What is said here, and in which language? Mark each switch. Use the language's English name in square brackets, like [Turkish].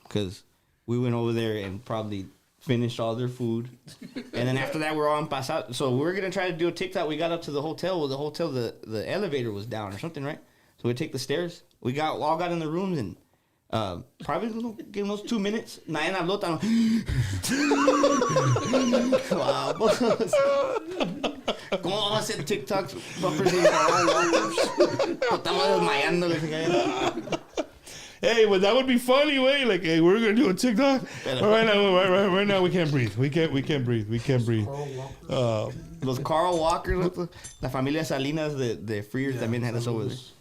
[English] Because we went over there and probably finished all their food. And then after that, we're all on pasado. So we were going to try to do a TikTok. We got up to the hotel. Well, the hotel, the elevator was down or something, right? So we take the stairs. We all got in the rooms, and probably give those 2 minutes. [Spanish] Nadie habló tan... ¿Cómo vamos a hacer TikToks? Estamos desmayando. [English] Hey, well, that would be funny, way. Like, hey, we're gonna do a TikTok. Right now, we can't breathe. We can't breathe. [Spanish] Los Carl Walkers, la familia Salinas de Freer también [English] had us over.